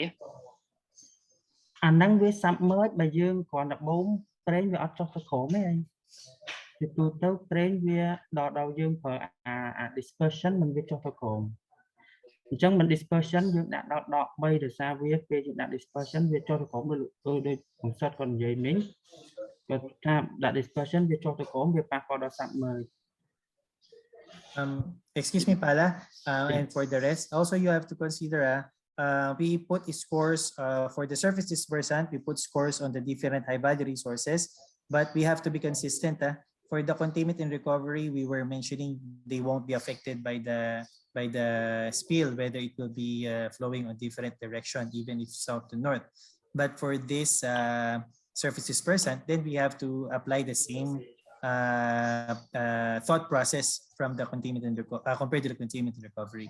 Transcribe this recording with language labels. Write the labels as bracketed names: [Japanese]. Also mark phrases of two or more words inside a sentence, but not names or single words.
[Khmer] អាហ្នឹងវា submerge បើយើងគ្រាន់តែបូមប្រេងវាអត់ចុះទៅក្រោមទេពីទូទៅប្រេងវាដល់យើងប្រើអា dispersion មិនវាចុះទៅក្រោមអញ្ចឹងមិន dispersion យើងដាក់ដល់ដក3ដោយសារវាពេលយើងដាក់ dispersion វាចុះទៅក្រោមដូចបង្សត់គាត់និយាយមិញគាត់ថាដាក់ dispersion វាចុះទៅក្រោមវាប៉ះពាល់ដល់ submerge [English] excuse me Pala and for the rest also you have to consider we put scores for the surface dispersant we put scores on the different high value resources but we have to be consistent for the containment and recovery we were mentioning they won't be affected by the spill whether it will be flowing on different direction even if south to north but for this surface dispersant then we have to apply the same thought process from the containment and compared to the containment and recovery.